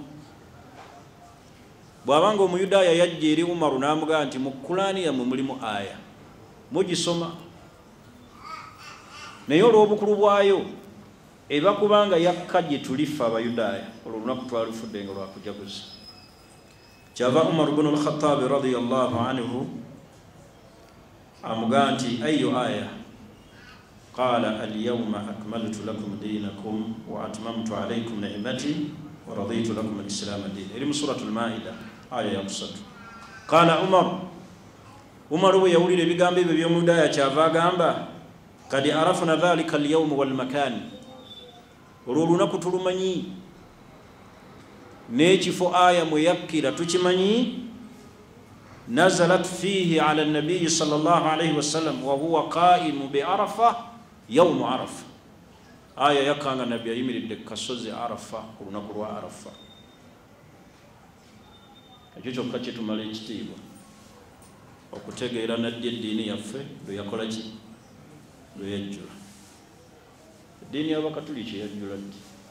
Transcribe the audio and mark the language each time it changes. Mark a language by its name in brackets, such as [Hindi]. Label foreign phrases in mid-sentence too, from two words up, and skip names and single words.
[Ganda] Bw'abanga Omuyudaaya yajja eri Umaru n'amugaa nti mu Qur'ani yammwe mulimu aya, mugisoma, naye olw'obukulu bwayo eba kubanga yakka gye tulifa Abayudaaya, olwo olunaku twalufudde nga lwakujaguza. Kyava Umar ibn al-Khattab [Arabic] رضي الله عنه [Ganda] amugaa nti [Arabic] أي آية? قال اليوم أكملت لكم دينكم وأتممت عليكم نعمتي ورضيت لكم الإسلام دينا. [Ganda] Eri mu suratul Maida aya ya 3. Qala Umar bwe yawulira ebigambo ebyo by'Omuyudaaya kyava agamba [Arabic] قد عرفنا ذلك اليوم والمكان, [Ganda] olwo olunaku tulumanyi n'ekifo aya mwe yakkira tukimanyi. [Arabic] نزلت فيه على النبي صلى الله عليه وسلم وهو قائم بعرفة يوم عرفة, [Ganda] aya yakanga Nabbi ayimiridde ku kasozi Arafa ku lunaku lwa Arafa. Ekyo kyokka kitumala ekitiibwa okutegeera naddi eddiini yaffe lwe yakola ki? Lwe yajjula. dini y'Abakatuliki yajjula ddi?